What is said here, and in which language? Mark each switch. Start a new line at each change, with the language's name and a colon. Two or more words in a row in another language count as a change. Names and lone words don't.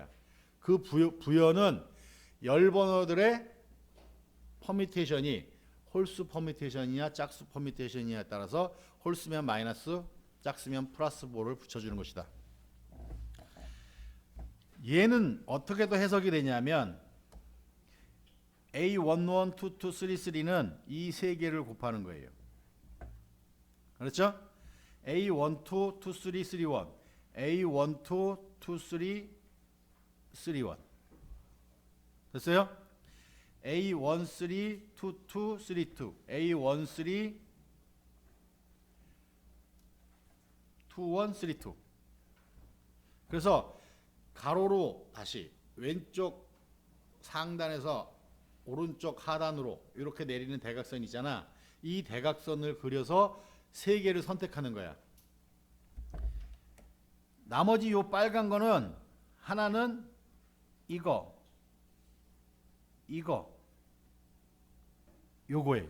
Korean: 그 부여는 열 번호들의 퍼뮤테이션이 홀수 퍼뮤테이션이냐 짝수 퍼뮤테이션이냐에 따라서 홀수면 마이너스, 짝수면 플러스 부호를 붙여주는 것이다. 얘는 어떻게도 해석이 되냐면 A11, 22, 33는 이 세 개를 곱하는 거예요. 그렇죠? A12, 23, 31, A12, 23, 31 됐어요? A13, 22, 32, A13, 2, 1, 3, 2. 그래서 가로로 다시 왼쪽 상단에서 오른쪽 하단으로 이렇게 내리는 대각선 있잖아. 이 대각선을 그려서 세 개를 선택하는 거야. 나머지 요 빨간 거는 하나는 이거 요거예요.